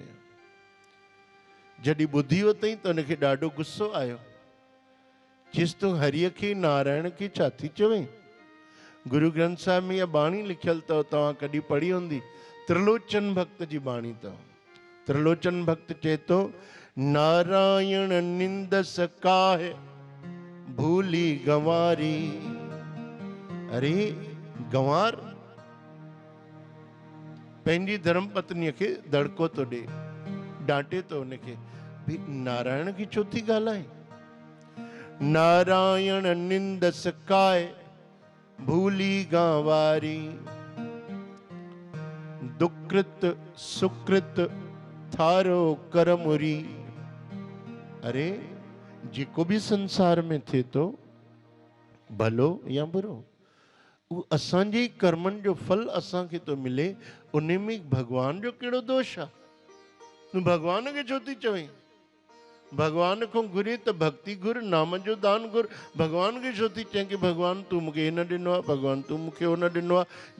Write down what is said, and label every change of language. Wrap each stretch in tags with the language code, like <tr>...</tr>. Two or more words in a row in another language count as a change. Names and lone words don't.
<sd>जॾहिं ॿुधी वरितई त उनखे ॾाढो गुस्सो आयो। चयसि तूं हरिअ खे, नारायण खे छा थी चवे? गुरु ग्रंथ साहिब में इहा बाणी लिखियल अथव, तव्हां कॾहिं पढ़ी हूंदी। त्रिलोचन भक्त जी बाणी अथव। त्रिलोचन भक्त चए थो,</sd> <pa>ਨਾਰਾਇਣ ਨਿੰਦਸ ਕਾਹੇ ਭੂਲੀ ਗੰਵਾਰੀ।</pa> <sd>अरे गंवार पंहिंजी धर्म पत्नीअ खे दड़को थो ॾे, डांटे थो उनखे, भी नारायण की छो थी ॻाल्हाए?</sd> <pa>ਨਾਰਾਇਣ ਨਿੰਦਸ ਕਾਹੇ ਭੂਲੀ ਗੰਵਾਰੀ, ਦੁਕ੍ਰਿਤ ਸੁਕ੍ਰਿਤ ਥਾਰੋ ਕਰਮੁਰੀ।</pa> <sd>अरे जेको भी संसार में थे तो भलो या बुरो, वो असांजे कर्मनि जो फल असां खे तो मिले, उन में भगवान जो कहिड़ो दोष आहे? तूं भगवान खे छो थी चवें? भगवान को घुरे तो भक्ति घुर, नाम जो दान घुर। भगवान खे छो थी चएं कि भगवान तूं मूंखे हिन ॾिनो आहे, भगवान तूं मूंखे हुन ॾिनो आहे?</sd>